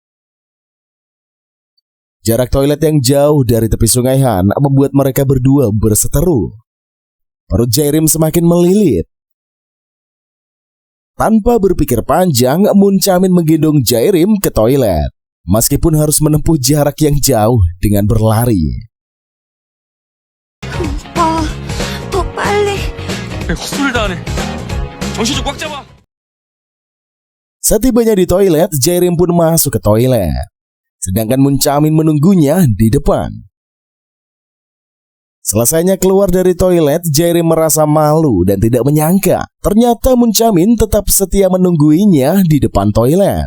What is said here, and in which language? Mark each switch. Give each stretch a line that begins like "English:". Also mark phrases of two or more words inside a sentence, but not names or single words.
Indonesian: Jarak toilet yang jauh dari tepi sungai Han membuat mereka berdua berseteru. Perut Jairim semakin melilit. Tanpa berpikir panjang, Moon Chamin menggendong Jairim ke toilet. Meskipun harus menempuh jarak yang jauh dengan berlari.
Korean: 오빠, 더 빨리. 헛소리도 안 해. 정신 좀 꽉 잡아.
Indonesian: Setibanya di toilet, Jairim pun masuk ke toilet. Sedangkan Moon Chamin menunggunya di depan. Selesainya keluar dari toilet, Jairim merasa malu dan tidak menyangka. Ternyata Moon Chamin tetap setia menungguinya di depan toilet.